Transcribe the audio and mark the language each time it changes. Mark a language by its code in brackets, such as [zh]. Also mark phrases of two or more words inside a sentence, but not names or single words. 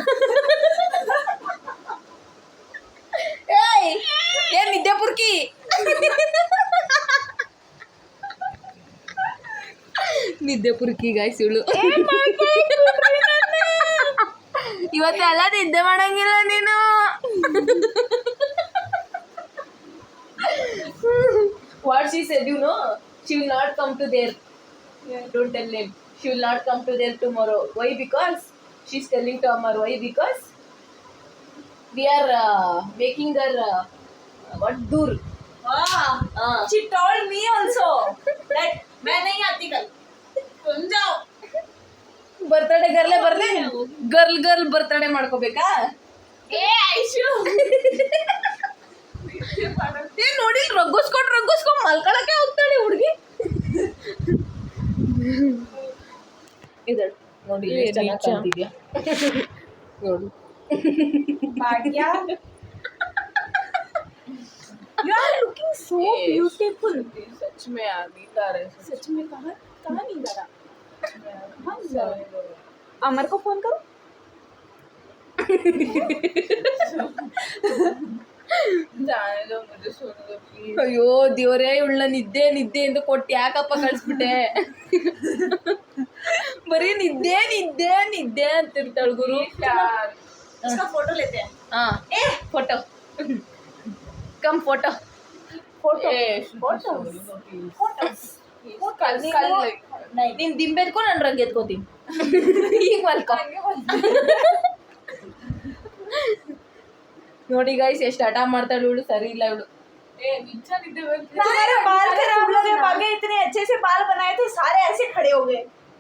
[kn] ಏನ್ ನಿದ್ದೆ ಪುರ್ಕಿ. ನಿದ್ದೆ ಪುರ್ಕಿ ಗಾಯ್ಸ್ ಇವಳು. ಇವತ್ತೆಲ್ಲ ನಿದ್ದೆ ಮಾಡಂಗಿಲ್ಲ ನೀನು. [en] What she said, you know, she will not come to there. Don't tell him. She will not come to there tomorrow. Why? Because she's telling to Amar. Why? Because we are making her what dur. She told me also that [hi] मैं नहीं आती कल. तुम जाओ. [en] birthday girl [kn] ಬರ್ತಡೇ ಮಾಡ್ಕೋಬೇಕಾ? [hi] ए आयशु. [kn] ಏನ್ ನೋಡಿ ರಗ್ಗಿಸ್ಕೊಂಡ್ ಮಲ್ಕೊಳಕ್ಕೆ ಹೋಗ್ತಾಳೆ ಹುಡುಗಿ. ಇದಳು ನೋಡಿ ಎಷ್ಟು ಚೆನ್ನಾಗಿ ಕಾಣ್ತಿದ್ಯಾ ನೋಡು. [hi] भाग्या. [en] You are looking so beautiful. [hi] सच में आ नींद आ रहा है. सच में कहाँ नींद आ रहा? अमर को फोन करो. जाने दो मुझे, सुन लो प्लीज. [kn] ಅಯ್ಯೋ ದೇವ್ರೇ, ಇವಳ ನಿದ್ದೆ ಅಂತ ಕೊಟ್ಟು ಯಾಕಪ್ಪ ಕಳಿಸ್ಬಿಟ್ಟೆ. ಬರೀ ನಿದ್ದೆ ಅಂತಿರ್ತಾಳ ಗುರು. [hi] इसका फोटो लेते हैं. [kn] ಹಾ ಫೋಟೋ ಕಮ್ ಫೋಟೋ. ನೀನ್ ದಿಂಬೆ ಎತ್ಕೊ, ನಾನು ರಂಗ್ ಎತ್ಕೋತೀನಿ. ಈಗ ಮಲ್ಕೊ. ನೋಡಿ ಗೈಸ್ ಎಷ್ಟು ಹಠ ಮಾಡ್ತಾಳು ಇವಳು. ಸರಿ ಇಲ್ಲ ಇವಳು. [hi] अच्छा निद्दे बंद. तुम्हारे बाल खराब हो गए. भाग्य इतने अच्छे से बाल बनाए थे, सारे ऐसे खड़े हो गए.